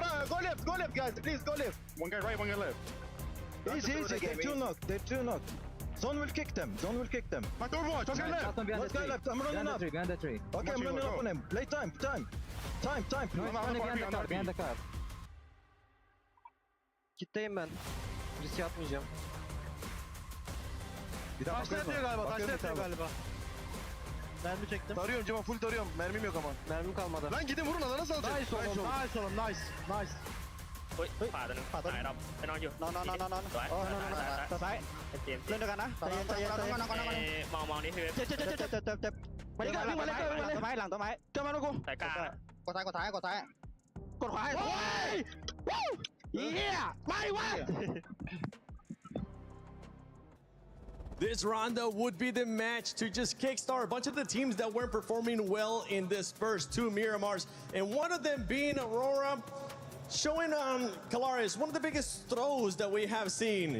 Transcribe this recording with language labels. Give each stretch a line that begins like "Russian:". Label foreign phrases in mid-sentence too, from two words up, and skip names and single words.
English: Go left, guys. Please go left. One guy right, one guy left. Easy. They're 2 knock. Zone will kick them. My Overwatch. Let's go left. I'm running up. Behind the tree. Okay, I'm running up on him. Play time. Time. Behind the car.
Turkish: Kitleyim ben. Risk atmayacağım. Bir daha taşla galiba. Mermi çektim. Tarıyorum Cemal, full tarıyorum. Mermim yok ama. Mermim kalmadı. Lan gidin vurun, alana salacak. Nice oğlum. Nice.
Thai: ขวาตัวนึงตายเราไปนอนอยู่ นอนซ้ายเล่นด้วยกันนะใจเย็น มองนี่คือ เจ็บมาดิกันวิ่งมาเลยหลังต้นไม้เจ้ามาลูกกู สายกลาง กดซ้ายกดขวาโอ้ยเฮียไม่วะ
English: This round would be the match to just kickstart a bunch of the teams that weren't performing well in this first 2 Miramars, and one of them being Aurora, showing on Kalaris one of the biggest throws that we have seen.